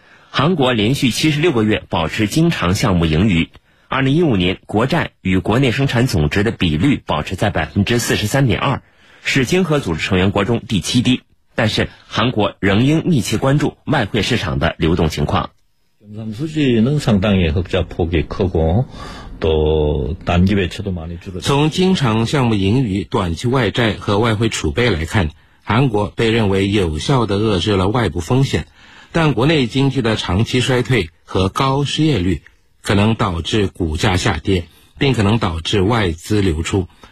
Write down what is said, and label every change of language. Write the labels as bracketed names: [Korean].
[Chinese] 韩国连续76个月保持经常项目盈余。 2015年国债与国内生产总值的比率保持在 43.2%， 是经合组织成员国中第七低。但是韩国仍应密切关注外汇市场的流动情况。 [Korean] 경상수지는상당히흑자폭이크고또단기매체도많이줄어 [Chinese] 从经常项目盈余、短期外债和外汇储备来看，韩国被认为有效地遏制了外部风险，但国内经济的长期衰退和高失业率可能导致股价下跌，并可能导致外资流出。